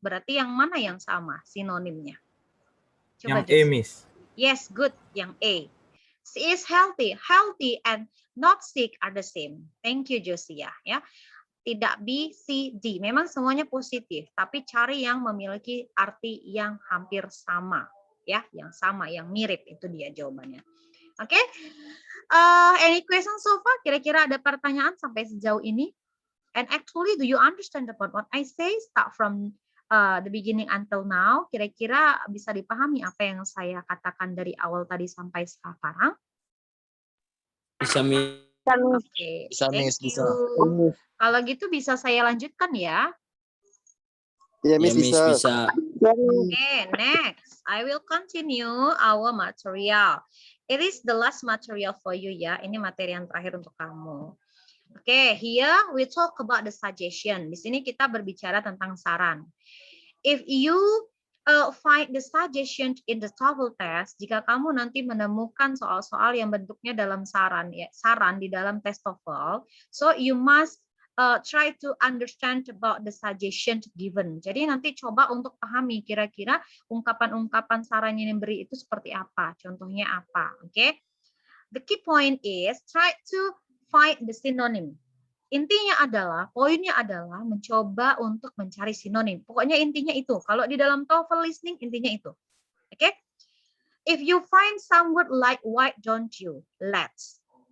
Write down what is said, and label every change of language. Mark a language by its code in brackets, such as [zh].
[id] Berarti yang mana yang sama sinonimnya? Coba, Yang A, Josie. Miss. [en] Yes, good. Yang A. She is healthy. Healthy and not sick are the same. Thank you, Josia. [id] Ya, tidak B, C, D. Memang semuanya positif, tapi cari yang memiliki arti yang hampir sama, ya, yang sama, yang mirip, itu dia jawabannya. Oke, [en] any question so far? [id] Kira-kira ada pertanyaan sampai sejauh ini? [en] And actually, do you understand about what I say? Start from the beginning until now. [id] Kira-kira bisa dipahami apa yang saya katakan dari awal tadi sampai sekarang? Bisa, Miss. Oke, Bisa, [en] thank [id] Miss. Bisa. [en] you. [id] Kalau gitu bisa saya lanjutkan ya. Ya, Ya, Miss, Miss, bisa. bisa. [en] Okay, next. I will continue our material. It is the last material for you ya. [id] Ini materi yang terakhir untuk kamu. [en] Okay, here we talk about the suggestion. [id] Di sini kita berbicara tentang saran. [en] If you find the suggestion in the TOEFL test, [id] jika kamu nanti menemukan soal-soal yang bentuknya dalam saran, ya, saran di dalam tes TOEFL, [en] so you must try to understand about the suggestion given. [id] Jadi nanti coba untuk pahami kira-kira ungkapan-ungkapan saran yang diberi itu seperti apa, contohnya apa, oke? Okay? [en] The key point is try to find the synonym. [id] Intinya adalah, poinnya adalah mencoba untuk mencari sinonim. Pokoknya intinya itu. Kalau di dalam TOEFL listening, intinya itu. Oke? Okay? [en] If you find some word like why don't you, let's.